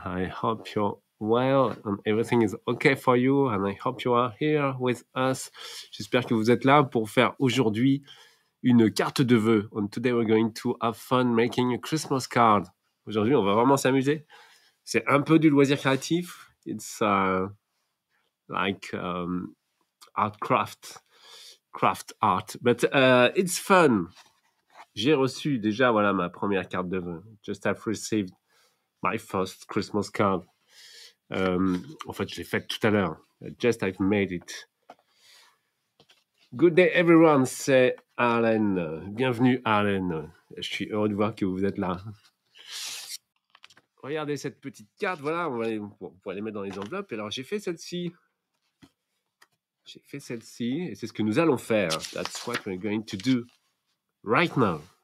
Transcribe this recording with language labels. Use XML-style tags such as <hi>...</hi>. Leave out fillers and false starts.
<en>I hope you're well and everything is okay for you and I hope you are here with us.</en> <fr>J'espère que vous êtes là pour faire aujourd'hui une carte de vœux.</fr> <en>And today we're going to have fun making a Christmas card.</en> <fr>Aujourd'hui, on va vraiment s'amuser. C'est un peu du loisir créatif.</fr> <en>It's like craft art, but it's fun.</en> <fr>J'ai reçu déjà ma première carte de vœux.</fr> <en>Just have received my first Christmas card.</en> <fr>En fait, je l'ai faite tout à l'heure.</fr> <en>Just I've made it. Good day everyone,</en> <fr>c'est Arlène. Bienvenue Arlène. Je suis heureux de voir que vous êtes là. Regardez cette petite carte, voilà, on va les mettre dans les enveloppes. Alors j'ai fait celle-ci. Et c'est ce que nous allons faire.</fr> <en>That's what we're going to do right now.</en>